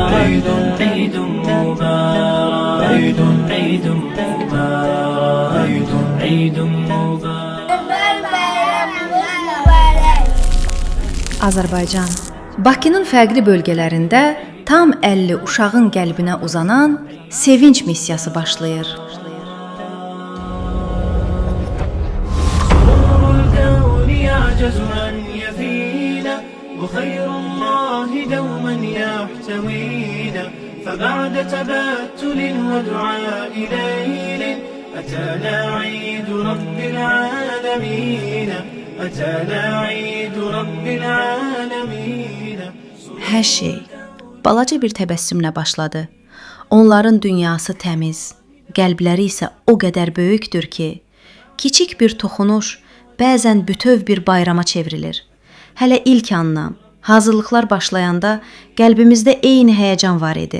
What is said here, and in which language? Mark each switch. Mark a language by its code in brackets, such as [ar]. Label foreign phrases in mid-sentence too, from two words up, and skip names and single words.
[ar] عيد عيد مبارك عيد عيد مبارك عيد عيد مبارك. [az] Azərbaycan. Bakının fərqli bölgələrində tam 50 uşağın qəlbinə uzanan sevinç missiyası başlayır. [ar] وخير الله دوما يحتوينا فبعد تبتل ودعاء ليل أتانا عيد رب العالمين أتانا عيد رب العالمين. [az] Hər şey balaca bir təbəssümlə başladı. Onların dünyası təmiz, qəlbləri isə o qədər böyükdür ki, kiçik bir toxunuş bəzən bütöv bir bayrama çevrilir. Hələ ilk andan, hazırlıqlar başlayanda qəlbimizdə eyni həyəcan var idi.